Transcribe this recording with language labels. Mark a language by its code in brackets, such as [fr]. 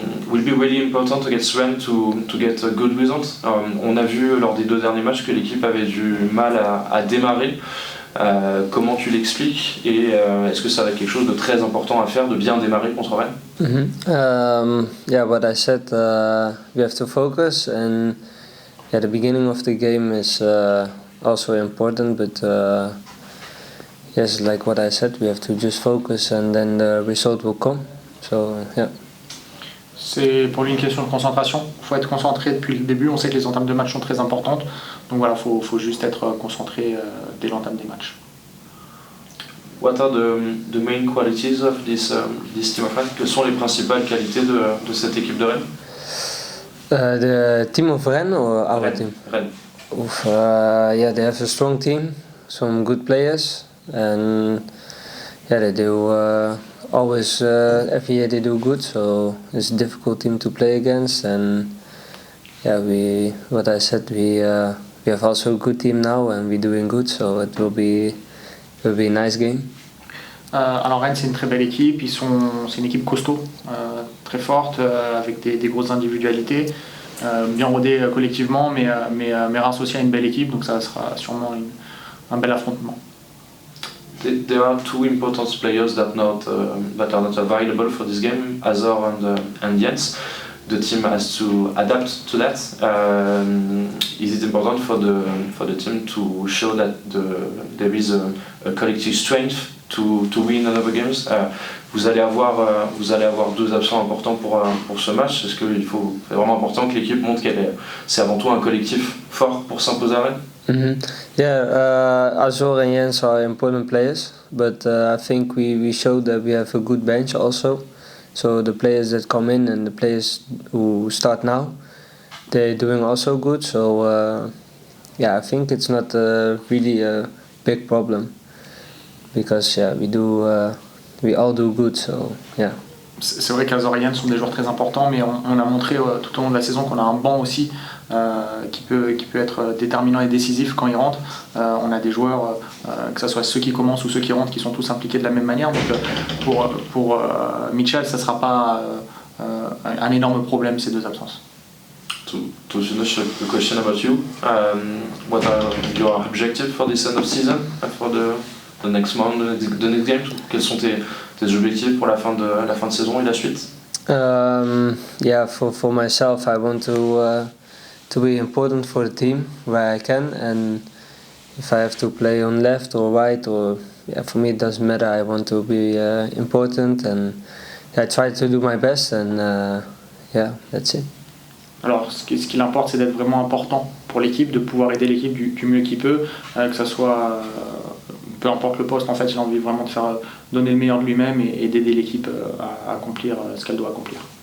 [en] Will be really important against Rennes to get a good result. [fr] On a vu lors des 2 derniers matchs que l'équipe avait du mal à démarrer. Comment tu l'expliques, et est-ce que ça va être quelque chose de très important à faire, de bien démarrer contre Rennes? [en] What I said, we have to focus, and the beginning of the game is also important, but yes, like what I said, we have to just focus and then the result will come. So yeah. [fr] C'est pour lui une question de concentration. Il faut être concentré depuis le début. On sait que les entames de match sont très importantes. Donc voilà, faut juste être concentré dès l'entame des matchs. [en] What are the main qualities of this team of Rennes? [fr] Quelles sont les principales qualités de cette équipe de Rennes? [en] The team of Rennes or our team? Rennes. Oof, yeah, they have a strong team, some good players, and yeah, they do always every year they do good. So it's a difficult team to play against, and yeah, what I said, we have also a good team now, and we're doing good. So it will be a nice game. [fr] Alors Rennes, c'est une très belle équipe. C'est une équipe costaud, très forte, avec des grosses individualités, bien rodée collectivement, mais Reims aussi a une belle équipe, donc ça sera sûrement un bel affrontement. [en] There are two important players that are not available for this game, Azor and Jens. The team has to adapt to that. Is it important for the team to show that there is a collective strength to win another games? [fr] Vous allez avoir deux absents importants pour ce match. Est-ce qu'il c'est vraiment important que l'équipe montre c'est avant tout un collectif fort pour s'imposer à Rennes? Mm-hmm. [en] Yeah, Azor and Jens are important players, but I think we showed that we have a good bench also. So the players that come in and the players who start now, they're doing also good. So yeah, I think it's not really a big problem because yeah, we all do good. So yeah. [fr] C'est vrai qu'Azor et Jens sont des joueurs très importants, mais on a montré tout au long de la saison qu'on a un banc aussi qui peut être déterminant et décisif quand ils rentrent. On a des joueurs, que ce soit ceux qui commencent ou ceux qui rentrent, qui sont tous impliqués de la même manière. Donc pour Mitchell, ça ne sera pas un énorme problème, ces deux absences. [en] To finish, a question about you. What are your objectives for this end of season, for the next month, the next game? [fr] Quels sont tes objectifs pour la fin de saison et la suite? [en] Yeah, for myself, I want to be important for the team where I can, and if I have to play on left or right, or yeah, for me it doesn't matter. I want to be important, and I try to do my best, and yeah, that's it. [fr] Alors, ce qui l'importe, c'est d'être vraiment important pour l'équipe, de pouvoir aider l'équipe du mieux qu'il peut, que ça soit peu importe le poste. En fait, il a envie vraiment de donner le meilleur de lui-même et d'aider l'équipe à accomplir ce qu'elle doit accomplir.